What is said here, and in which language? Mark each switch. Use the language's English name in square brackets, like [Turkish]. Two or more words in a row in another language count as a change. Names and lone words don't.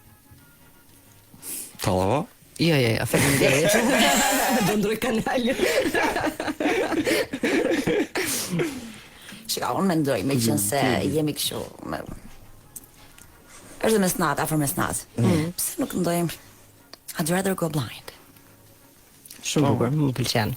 [Albanian] Tallava? Jo, faleminderit. Do ndroj kanalin. Shika, unë mendoj, me qenë se jemi kështu është dhe mesnatë, afër mesnatë. Pse nuk ndojmë I'd rather go blind. Shumë bukur, më pëlqen.